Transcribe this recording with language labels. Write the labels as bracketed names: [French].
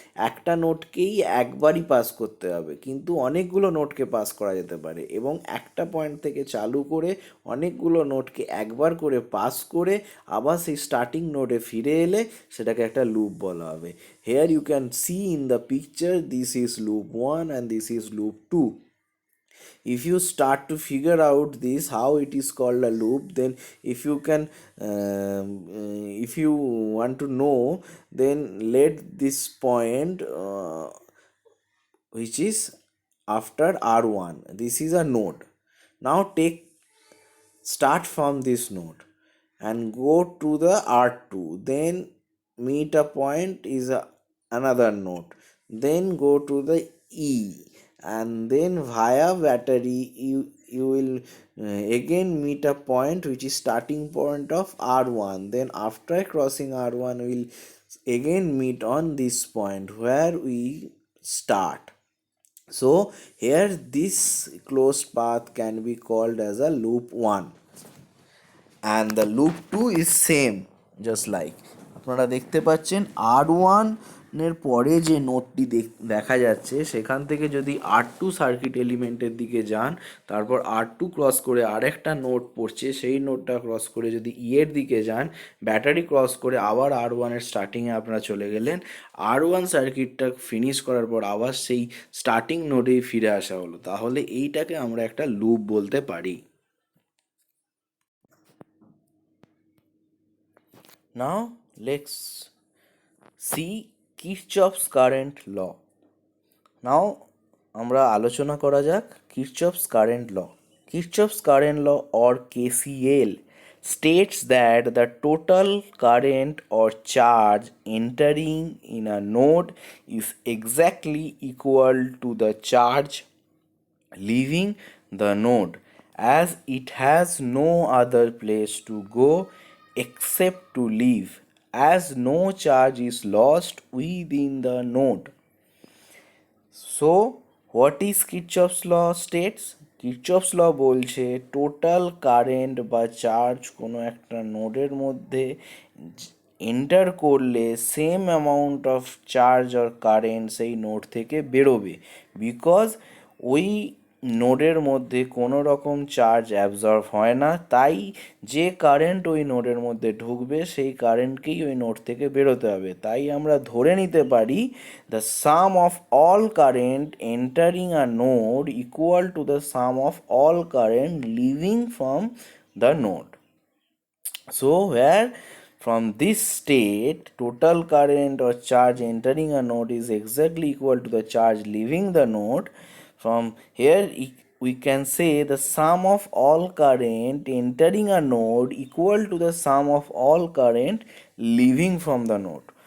[Bangla] একটা নোটকেই একবারই পাস করতে হবে, কিন্তু অনেকগুলো নোটকে পাস করা যেতে পারে এবং একটা পয়েন্ট থেকে চালু করে অনেকগুলো নোটকে একবার করে পাস করে আবার সেই স্টার্টিং নোটে ফিরে এলে সেটাকে একটা লুপ বলা হবে। [English] Here you can see in the picture, this is loop 1 and this is loop 2. If you start to figure out this how it is called a loop, then if you can if you want to know, then let this point which is after r1, this is a node. Now take start from this node and go to the r2, then meet a point is another node, then go to the e, and then via battery you will again meet a point which is starting point of r1, then after crossing r1 we will again meet on this point where we start. So here this closed path can be called as a loop 1 and the loop 2 is same just like [Bangla] আপনারা দেখতে পাচ্ছেন [English] r1 [Bangla] এর পরে যে নোডটি দেখা যাচ্ছে সেখান থেকে যদি r2 সার্কিট এলিমেন্টের দিকে যান, তারপর r2 ক্রস করে আরেকটা নোড পড়ছে, সেই নোডটা ক্রস করে যদি ই এর দিকে যান, ব্যাটারি ক্রস করে আবার r1 এর স্টার্টিংয়ে আপনারা চলে গেলেন, r1 সার্কিটটা ফিনিশ করার পর আবার সেই স্টার্টিং নোডেই ফিরে আসা হলো, তাহলে এইটাকে আমরা একটা লুপ বলতে পারি। [English] Now let's see Kirchhoff's current law. [Bangla] Now আমরা আলোচনা করা যাক Kirchhoff's current law. [English] Kirchhoff's current law or KCL states that the total current or charge entering in a node is exactly equal to the charge leaving the node, as it has no other place to go except to leave, as no charge is lost within the node. So what is Kirchhoff's law states? [Bangla] Kirchhoff's law বলছে total current বা charge কোনো একটা নোডের মধ্যে enter করলে same amount of charge আর current সেই node থেকে বেরোবে, বিকজ ওই নোডের মধ্যে কোনো রকম চার্জ অ্যাবজর্ব হয় না, তাই যে কারেন্ট ওই নোডের মধ্যে ঢুকবে সেই কারেন্টকেই ওই নোড থেকে বেরোতে হবে। তাই আমরা ধরে নিতে পারি [English] The sum of all current entering a node equal to the sum of all current leaving from the node. So where from this state total current or charge entering a node is exactly equal to the charge leaving the node, from here we can say the sum of all current entering a node equal to the sum of all current leaving from the node.